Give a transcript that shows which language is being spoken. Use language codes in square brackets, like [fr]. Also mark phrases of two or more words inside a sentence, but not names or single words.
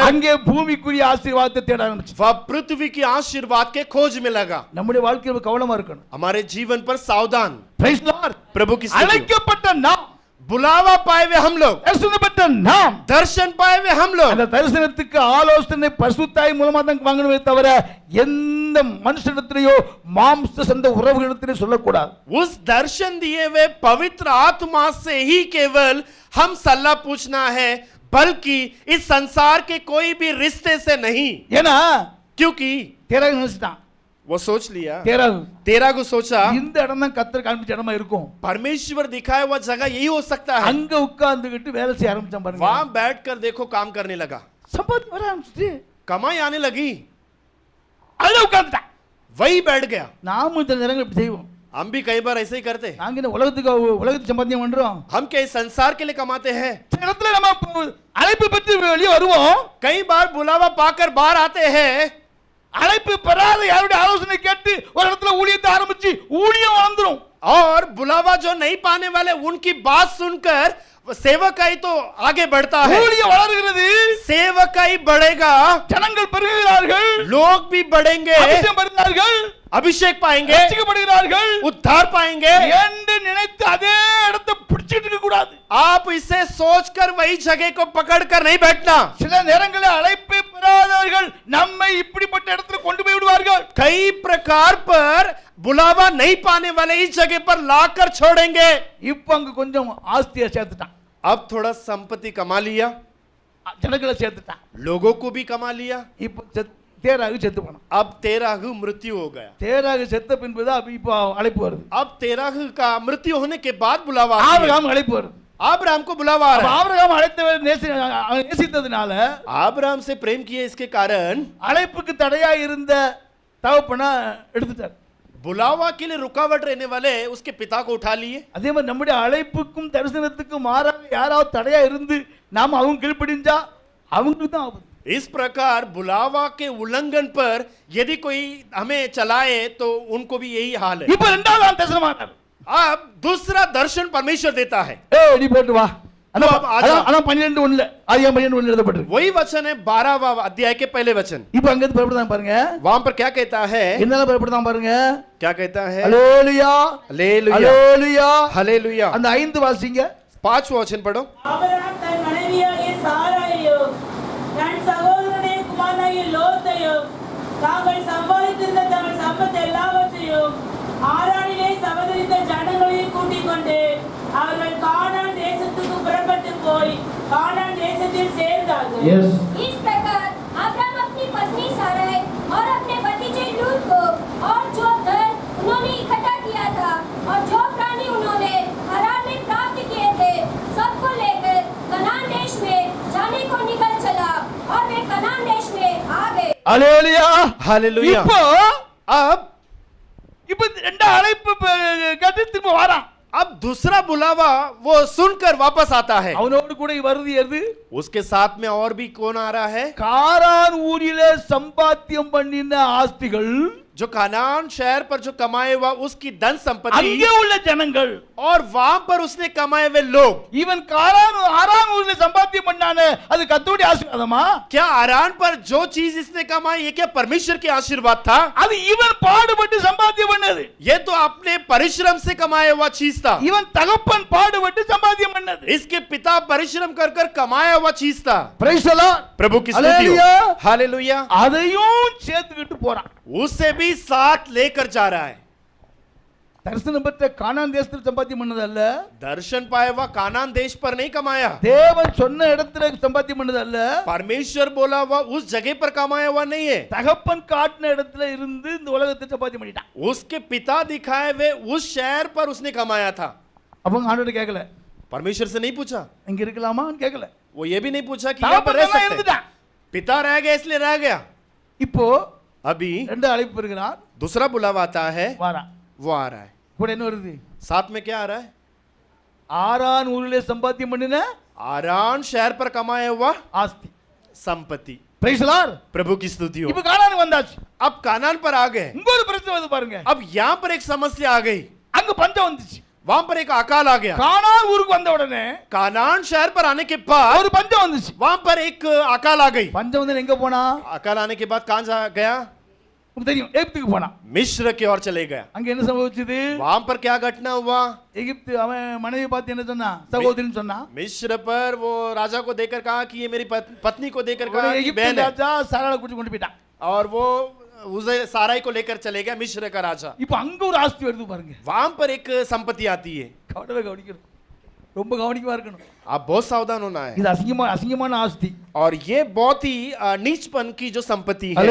[ta] அங்கே பூமிக்குரிய ஆசீர்வாதத்தை தேட ஆரம்பிச்சு. [hi] वह पृथ्वी की आशीर्वाद के खोज में लगा. [ta] நம்முடைய வாழ்க்கையில கவனமா இருக்கணும். [hi] हमारे जीवन पर सावधान. [en] Praise the Lord. [hi] प्रभु की स्तुति हो. [ta] அழைக்கப்பட்ட நாம், [hi] बुलावा पाए हुए हम लोग, [ta] தரிசனம் பெற்ற நாம், [hi] दर्शन पाए हुए हम लोग, [ta] அந்த தரிசனத்துக்கு ஆலோசனை பரிசுத்தாய் மூலமா தான் வாங்கணுமே தவிர எந்த மனுஷனிடத்திலேயோ மாம்ச சொந்த உறவுகளிடத்திலே சொல்லக்கூடாது. [hi] उस दर्शन दिए हुए पवित्र आत्मा से ही केवल हम सलाह पूछना है, बल्कि इस संसार के कोई भी रिश्ते से नहीं. [ta] ஏன்னா [hi] क्योंकि [ta] தேராகு நினைச்சிட்டான். [hi] वो सोच लिया, [ta] தேராகு [hi] तेरा को सोचा [ta] இந்த இடம் தான் கர்த்தர் காண்பிச்ச இடமா இருக்கும். [hi] परमेश्वर दिखाया हुआ जगह यही हो सकता है. [ta] அங்க உட்கார்ந்துகிட்டு வேலை செய்ய ஆரம்பிச்சான் பாருங்க. [hi] वहां बैठकर देखो काम करने लगा. [ta] சம்பாதி வர ஆரம்பிச்சிட்டு [hi] कमाई आने लगी, [ta] அதுல உட்கார்ந்துட்டான். [hi] वही बैठ गया. [ta] நாமும் இந்த நேரங்கள் இப்படி செய்வோம். [hi] हम भी कई बार ऐसे ही करते हैं. [ta] நாங்க என்ன உலகத்துக்கு சம்பாத்தியம் பண்றோம். [hi] हम क्या इस संसार के लिए कमाते हैं? [ta] சில இடத்துல நம்ம அழைப்பு பெற்று வெளியே வருவோம். [hi] कई बार बुलावा पाकर बाहर आते हैं. [ta] அழைப்பு பெறாத யாருடைய ஆலோசனை கேட்டு ஒரு இடத்துல ஊழியத்தை ஆரம்பிச்சு ஊழியம் வளர்ந்துரும். [hi] और बुलावा जो नहीं पाने वाले उनकी बात सुनकर सेवकाई तो आगे बढ़ता है, [ta] ஊழியம் வளர்கிறது, [hi] सेवकाई बढ़ेगा, [ta] ஜனங்கள் பெருகுகிறார்கள், [hi] लोग भी बढ़ेंगे, [ta] அபிஷேகம் பெறுகிறார்கள், [hi] अभिषेक पाएंगे, [ta] ரட்சிக்கப்படுகிறார்கள் [hi] उद्धार पाएंगे। [ta] என்று நினைத்து அதே இடத்தை பிடிச்சிட்டு இருக்க கூடாது. [hi] आप इसे सोचकर वही जगह को पकड़कर नहीं बैठना। [ta] சில நேரங்களில் அழைப்பை பெறாதவர்கள் நம்மை இப்படிப்பட்ட இடத்துல கொண்டு போய் விடுவார்கள். [hi] कई प्रकार पर बुलावा नहीं पाने वाले इस जगह पर लाकर छोड़ेंगे। [ta] இப்போ அங்க கொஞ்சம் ஆஸ்தியை சேர்த்துட்டான், [hi] अब थोड़ा संपत्ति कमा लिया, [ta] ஜனங்களை சேர்த்துட்டான், [hi] लोगों को भी कमा लिया, [ta] இப்போ தேராக செத்து போனான். [hi] अब तेराह मृत्यु हो गया। [ta] தேராக செத்த பின்புதான் இப்போ அழைப்பு வருது. [hi] अब तेराह का मृत्यु होने के बाद बुलावा आता है। [ta] ஆபிரகாம் அழைப்பு வருது. [hi] आब्राम को बुलावा आ [ta] அப்ப [hi] रहा है। [ta] ஆபிரகாம் அழைத்தவர் நேசித்ததுனால [hi] आब्राम से प्रेम किए इसके कारण [ta] அழைப்புக்கு தடையா இருந்த தகப்பனை எடுத்துட்டார். [hi] बुलावा के लिए रुकावट रहने वाले उसके पिता को उठा लिए। [ta] அதே மாதிரி நம்முடைய அழைப்புக்கும் தரிசனத்துக்கும் மாறாக யாராவது தடையா இருந்து நாம அவங்க கீழ்ப்படிஞ்சா அவங்களுக்கு தான் ஆபத்து. [hi] इस प्रकार बुलावा के उल्लंघन पर यदि कोई हमें चलाए तो उनको भी यही हाल है। [ta] இப்ப இரண்டாவது தரிசனமானார். [hi] अब दूसरा दर्शन परमेश्वर देता है। [ta] நீ போட்டு வா. [hi] अब आ जाओ। [ta] அதான் 12:1 ஆதியாகமம் 12:1 எழுதப்பட்டிருக்கு. [hi] वही वचन है 12वां अध्याय के पहले वचन। [ta] இப்ப அங்க இருந்து புறப்படுதான் பாருங்க. [hi] वहां पर क्या कहता है? [ta] என்னல புறப்படுதான் பாருங்க. [hi] क्या कहता है? [ta] ஹalleluya [hi] हालेलुया [ta] ஹalleluya [hi] हालेलुया। [ta] அந்த 5 வாசிங்க. [hi] 5वां वचन पढ़ो। [ta] ஆபிரகாம் தன் மனைவியாகிய சாராயையும் தன் சகோதரனுடைய குமாரனாகிய லோத்தையும் தாங்கள் சம்பாதித்திருந்த தங்கள் சம்பத் எல்லாவற்றையும் ஆரானிலே சபதரித்த ஜனங்களையும் கூட்டிக் கொண்டு அவர்கள் கானான் தேசத்துக்கு புறப்பட்டு போய் கானான் தேசத்தில் சேர்ந்தார்கள். [hi] इस प्रकार अब्राहम अपनी पत्नी साराय और अपने भतीजे लूत को और जो धन उन्होंने इकट्ठा किया था और जो प्राणी उन्होंने हरान में प्राप्त किए थे सबको लेकर कनान देश में जाने को निकल चला और वे कनान देश में आ गए। [ta] ஹalleluya [hi] हालेलुया। [ta] இப்போ [hi] अब [ta] இப்ப ரெண்டாவது அழைப்பு கேட்டு திரும்ப வரான். [hi] अब दूसरा बुलावा वो सुनकर वापस आता है। [ta] அவனோடு கூட வருது எது? [hi] उसके साथ में और भी कौन आ रहा है? [ta] காரான் ஊரிலே சம்பாத்தியம் பண்ணின ஆஸ்திகள், [hi] जो कनान शहर पर जो कमाए हुआ उसकी धन संपत्ति [ta] அங்கே உள்ள ஜனங்கள், [hi] और वहां पर उसने कमाए हुए लोग। [ta] இவன் ஆரான் ஊரிலே சம்பாத்தியம் பண்ணானே அது கர்த்தருடைய ஆசீர்வாதமா? [hi] क्या आरान पर जो चीज इसने कमाई ये क्या परमेश्वर की आशीर्वाद था? [ta] அது இவன் பாடுபட்டு சம்பாத்தியம் பண்ணது. [hi] ये तो अपने परिश्रम से कमाया हुआ चीज था। [ta] இவன் தகப்பன் பாடுபட்டு சம்பாத்தியம் பண்ணது. [hi] इसके पिता परिश्रम कर कर कमाया हुआ चीज था। [en] Praise the Lord. [hi] प्रभु की स्तुति हो। हालेलुया। हालेलुया। [ta] அதையும் சேர்த்துக்கிட்டு போறான். [hi] उससे भी साथ लेकर जा रहा है। [ta] தரிசனம் பெற்ற கானான் தேசத்தில் சம்பாத்தியம் பண்ணது அல்ல, [hi] दर्शन पाया हुआ कानान देश पर नहीं कमाया। [ta] தேவன் சொன்ன இடத்துல சம்பாத்தியம் பண்ணது அல்ல, [hi] परमेश्वर बोला हुआ उस जगह पर कमाया हुआ नहीं है। [ta] தகப்பன் காட்டின இடத்துல இருந்து இந்த உலகத்தை சம்பாத்தியம் பண்ணிட்டான். [hi] उसके पिता दिखाए हुए उस शहर पर उसने कमाया था। [ta] அவங்க ஆண்டவர்ட்ட கேட்கல, [hi] परमेश्वर से नहीं पूछा, [ta] இங்க இருக்கலாமான்னு கேட்கல. [hi] वो ये भी नहीं पूछा कि यहाँ पर रह [ta] தகப்பன் [hi] सकते हैं। [ta] இருந்துட்டான். [hi] पिता रह गया इसलिए रह गया। [ta] இப்போ [hi] अभी [ta] ரெண்டு அழைப்பு இருக்கிறார், [hi] दूसरा बुलावा आता है, [ta] வாரான். [hi] वो आ रहा है। [ta] கூட என்ன வருது? [hi] साथ में क्या आ रहा है? [ta] ஆரான் ஊரிலே சம்பாத்தியம் பண்ணின [hi] आरान शहर पर कमाया हुआ [ta] ஆஸ்தி. [hi] संपत्ति। [en] Praise the Lord. [hi] प्रभु की स्तुति हो। [ta] இப்போ கானானுக்கு வந்தாச்சு. [hi] अब कानान पर आ गए। [ta] இங்க ஒரு பிரச்சனை வந்து பாருங்க. [hi] अब यहाँ पर एक समस्या आ गई। [ta] அங்க பஞ்சம் வந்துச்சு. [hi] वहां पर एक अकाल आ गया। [ta] கானான் ஊருக்கு வந்த உடனே [hi] कानान शहर पर आने के बाद [ta] ஒரு பஞ்சம் வந்துச்சு. [hi] वहां पर एक अकाल आ गई। [ta] பஞ்சம் வந்து எங்க போனா? [hi] अकाल आने के बाद कहां गया? [ta] உங்களுக்கு தெரியும், எகிப்துக்கு போனா. [hi] मिस्र की ओर चले गया। [ta] அங்க என்ன சம்பவிச்சது? [hi] वहां पर क्या घटना हुआ? [ta] எகிப்து அவன் மனைவி பார்த்து என்ன சொன்னா? சகோதரின்னு சொன்னா. [hi] मिस्र पर वो राजा को देखकर कहा कि ये मेरी पत्नी को देखकर कहा कि [ta] எகிப்து [hi] बहन है। [ta] ராஜா சாராளை கூட்டி கொண்டு போயிட்டான். [hi] और वो उसे साराई को लेकर चले गया, मिस्र का राजा। [ta] இப்போ அங்க ஒரு ஆஸ்தி வருது பாருங்க. [hi] वहां पर एक संपत्ति आती है। [ta] கவனிக்கணும், ரொம்ப கவனிக்கமா இருக்கணும். [hi] आप बहुत सावधान होना है। [ta] இது அசிங்கமான ஆஸ்தி. [hi] और ये बहुत ही नीचपन की जो संपत्ति है।